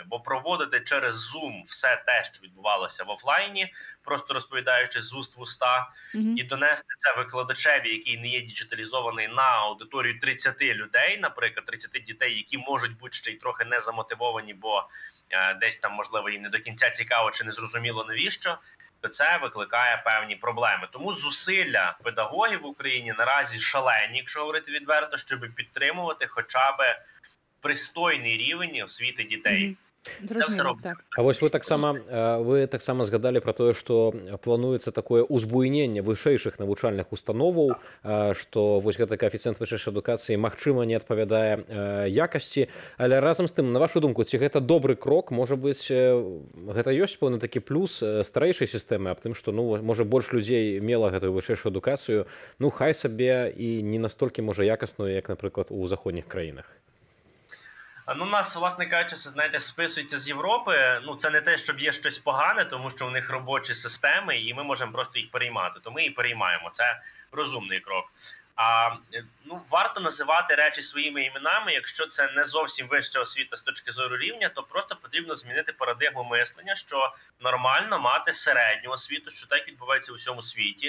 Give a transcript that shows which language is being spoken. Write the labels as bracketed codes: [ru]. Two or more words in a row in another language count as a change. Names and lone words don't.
[uk] Бо проводити через Zoom все те, що відбувалося в офлайні, просто розповідаючи з уст в уста, і донести це викладачеві, який не є діджиталізований, на аудиторію 30 людей, наприклад, 30 дітей, які можуть бути ще й трохи не замотивовані, бо десь там, можливо, їм не до кінця цікаво чи не зрозуміло навіщо, то це викликає певні проблеми. Тому зусилля педагогів в Україні наразі шалені, якщо говорити відверто, щоб підтримувати хоча б пристойний рівень освіти дітей. Це все робиться. [be] А вось вы таксама згадалі пра тое, што плануецца такое узбуйненне вышэйшых навучальных установаў, што вось гэты каэфіцыент вышэйшай адукацыі магчыма не адпавядае якасці, але разам з тым, на вашу думку, ці гэта добры крок, можа быць, гэта ёсць пэўны такі плюс старэйшай сістэмы аб тым, што можа больш людзей мела гэтую вышэйшую адукацыю, хай сабе і не настолькі можа якасную, як, напрыклад, у заходніх краінах. [uk] Нас, власне кажучи, знаєте, списується з Європи. Це не те, щоб є щось погане, тому що у них робочі системи, і ми можемо просто їх переймати. То ми і переймаємо. Це розумний крок. Варто називати речі своїми іменами. Якщо це не зовсім вища освіта з точки зору рівня, то просто потрібно змінити парадигму мислення, що нормально мати середню освіту, що так відбувається у всьому світі.